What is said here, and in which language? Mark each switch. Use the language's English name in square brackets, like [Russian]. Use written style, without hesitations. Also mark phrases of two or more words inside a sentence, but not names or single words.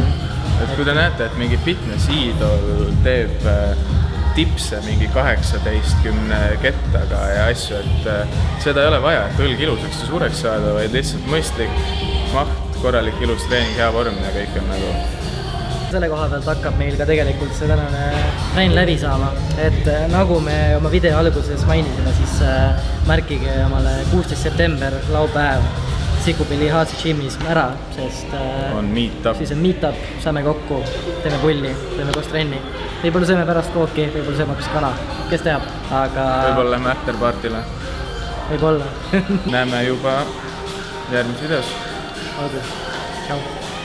[Estonian] Et kui te näete, et mingi fitness-iidol teeb tipse mingi 18-10 kettaga ja asju, et seda ei ole vaja, et õlg ilusaks ja suureks saada, vaid lihtsalt mõistlik maht, korralik ilus treening, hea vorm ja kõik on nagu... Selle koha pealt hakkab meil ka tegelikult see tänane trenn läbi saama, et nagu me oma video alguses mainisime, siis märkige omale 16. september laupäev Sikupilli HC Gymis ära, sest on meet-up. siis on meet-up, saame kokku, teeme pulli, teeme koos trenni. Võib-olla sööme pärast kooki, võib-olla sööme hoopis kana, kes teab, aga Võib-olla lähme afterpartile. võib-olla. Näeme juba järgmises videos. Olgu, tšau.